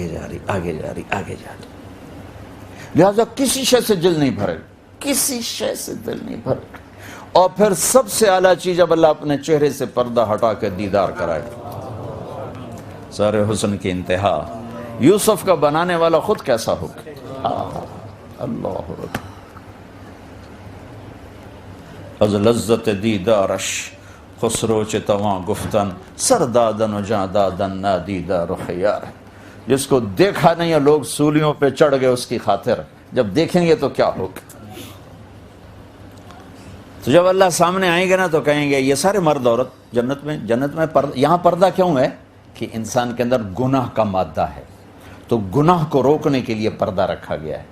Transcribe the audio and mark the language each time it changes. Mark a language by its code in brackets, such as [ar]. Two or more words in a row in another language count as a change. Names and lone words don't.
[ur] لہذا کسی شے سے دل نہیں بھرے، اور پھر سب سے اعلیٰ چیز جب اللہ اپنے چہرے سے پردہ ہٹا کے دیدار کرائے، سارے حسن کی انتہا۔ یوسف کا بنانے والا خود کیسا ہوگا، اللہ اکبر۔ [fa] از لذت دیدارش خسرو چ تواں گفتن، سر دادن و جاں دادن نادیدہ رخ یار۔ [ur] جس کو دیکھا نہیں ہے لوگ سولیوں پہ چڑھ گئے اس کی خاطر، جب دیکھیں گے تو کیا ہوگا۔ تو جب اللہ سامنے آئیں گے نا تو کہیں گے یہ سارے مرد عورت جنت میں یہاں پردہ کیوں ہے کہ انسان کے اندر گناہ کا مادہ ہے، تو گناہ کو روکنے کے لیے پردہ رکھا گیا ہے۔